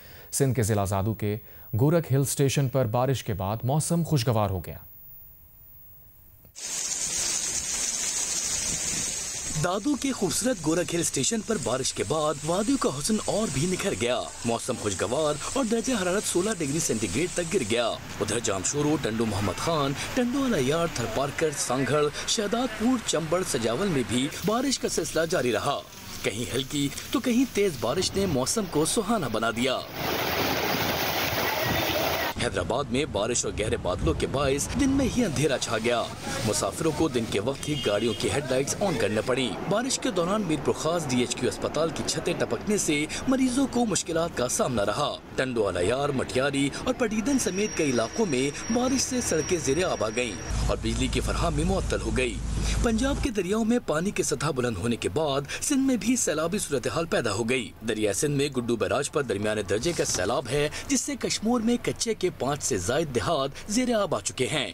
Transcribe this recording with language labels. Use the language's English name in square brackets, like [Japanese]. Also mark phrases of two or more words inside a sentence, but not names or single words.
[Urdu] سندھ کے ضلع جادو کے گورکھ ہل اسٹیشن پر بارش کے بعد موسم خوشگوار ہو گیا. دادو کے خوبصورت گورکھ ہل اسٹیشن پر بارش کے بعد وادیوں کا حسن اور بھی نکھر گیا. موسم خوشگوار اور درجہ حرارت 16 [English] degree centigrade [Urdu] تک گر گیا. ادھر جامشورو، ٹنڈو محمد خان، ٹنڈو الہ یار، تھرپارکر، سانگھڑ، شہدادپور، چمبڑ، سجاول میں بھی بارش کا سلسلہ جاری رہا. کہیں ہلکی تو کہیں تیز بارش نے موسم کو سہانا بنا دیا. حیدرآباد میں بارش اور گہرے بادلوں کے باعث دن میں ہی اندھیرا چھا گیا. مسافروں کو دن کے وقت ہی گاڑیوں کی [English] headlights on [Urdu] کرنے پڑی. بارش کے دوران میرپور خاص DHQ اسپتال کی چھتیں ٹپکنے سے مریضوں کو مشکلات کا سامنا رہا. ٹنڈو الہ یار، مٹیاری اور پٹیدن سمیت کئی علاقوں میں بارش سے سڑکیں زیر آب آ گئیں اور بجلی کی فراہمی معطل ہو گئی. پنجاب کے دریاؤں میں پانی کی سطح بلند ہونے کے بعد سندھ میں بھی سیلابی صورت حال پیدا ہو گئی. دریائے سندھ میں گڈو بیراج پر درمیانے درجے کا سیلاب ہے، جس سے کشمیر میں کچے کے 5 سے زائد دیہات زیر آب آ چکے ہیں.